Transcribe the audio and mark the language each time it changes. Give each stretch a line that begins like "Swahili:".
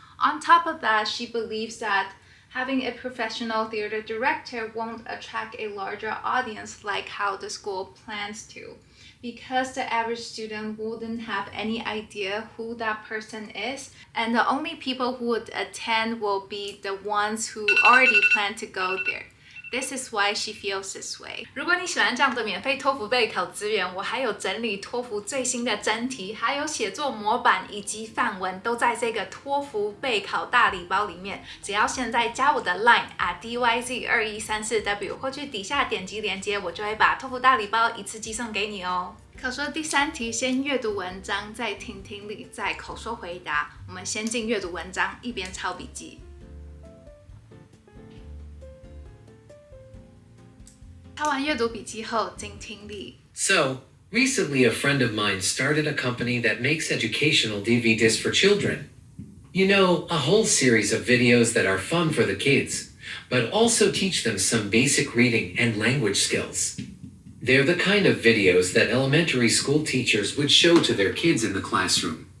English: On top of that, she believes that having a professional theater director won't attract a larger audience like how the school plans to, because the average student wouldn't have any idea who that person is, and the only people who would attend will be the ones who already plan to go there. This is why she feels this way.
Chinese: 如果你喜欢这样的免费托福备考资源，我还有整理托福最新的真题，还有写作模板以及范文，都在这个托福备考大礼包里面。只要现在加我的 LINE @dyz2134w， 或去底下点击连结，我就会把托福大礼包一次寄送给你哦。口说第3题，先阅读文章，再听听力，再口说回答。我们先进阅读文章，一边抄笔记。抄完阅读笔记后，进听力。
English: So, recently a friend of mine started a company that makes educational DVDs for children. You know, a whole series of videos that are fun for the kids, but also teach them some basic reading and language skills. They're the kind of videos that elementary school teachers would show to their kids in the classroom.